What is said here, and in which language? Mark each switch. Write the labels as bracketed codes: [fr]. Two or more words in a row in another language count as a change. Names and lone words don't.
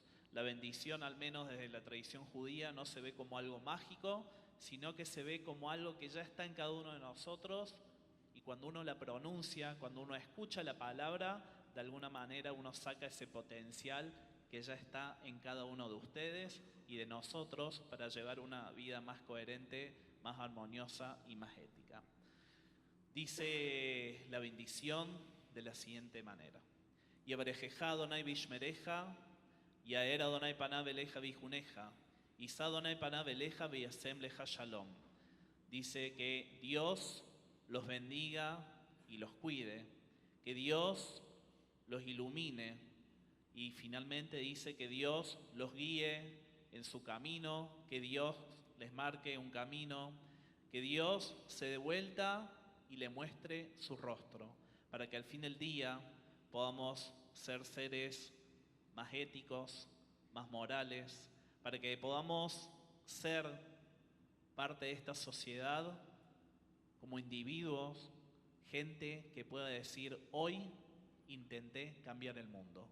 [es] La bendición, al menos desde la tradición judía, no se ve como algo mágico, sino que se ve como algo que ya está en cada uno de nosotros, y cuando uno la pronuncia, cuando uno escucha la palabra, de alguna manera uno saca ese potencial que ya está en cada uno de ustedes y de nosotros para llevar una vida más coherente, más armoniosa y más ética. Dice la bendición de la siguiente manera: [he] יברכך אדוני וישמרך יאר אדוני פניו אליך ויחנך ישא אדוני פניו אליך וישם לך שלום. [es] Dice que Dios los bendiga y los cuide, que Dios los ilumine, y finalmente dice que Dios los guíe en su camino, que Dios les marque un camino, que Dios se dé vuelta y le muestre su rostro, para que al fin del día podamos ser seres más éticos, más morales, para que podamos ser parte de esta sociedad como individuos, gente que pueda decir: hoy intenté cambiar el mundo.